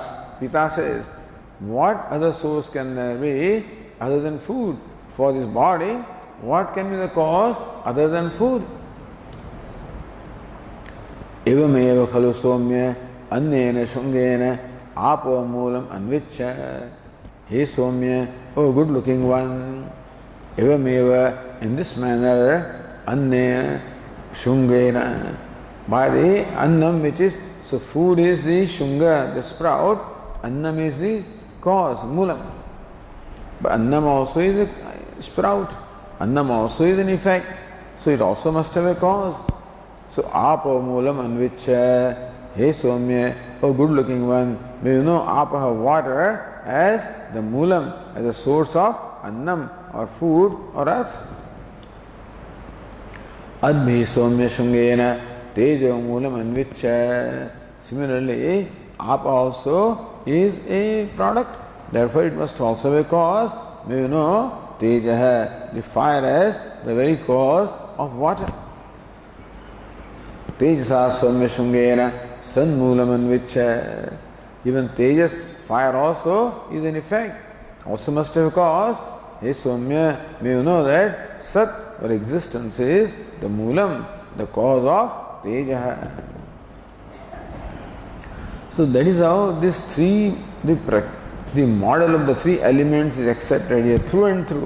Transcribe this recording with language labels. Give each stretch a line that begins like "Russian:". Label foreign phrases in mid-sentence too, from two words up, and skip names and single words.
English: Pita says, what other source can there be other than food for this body? What can be the cause other than food?
Sanskrit: एवमेव खलु सोम्य अन्नेन शुङ्गेन अपो मूलम् अन्विच्छ. हे सोम्य,
English: oh good looking one. Evameva, in this manner,
Sanskrit: अन्नेन शुङ्गेन.
English: By the annam, which is, so food is the shunga, the sprout, annam is the cause, moolam. But annam also is a sprout. Annam also is an effect, so it also must have a cause. So,
Sanskrit: अपो मूलम् अन्विच्छ, हे सोम्य,
English: oh good looking one, may you know apaha water as the moolam, as a source of annam or food or earth.
Sanskrit: अद्भिः सोम्य शुङ्गेन तेजो मूलम् अन्विच्छ.
English: Similarly, apa also is a product, therefore it must also have a cause. May you know Tejaha, the fire as the very cause of water.
Sanskrit: तेजसा सोम्य शुङ्गेन सन्मूलम् अन्विच्छ.
English: Even Tejas, fire also is an effect, also must have a cause.
Sanskrit: हे सोम्य,
English: may you know that Sat or existence is the moolam, the cause of Tejaha. So that is how this three, the model of the three elements is accepted here through and through.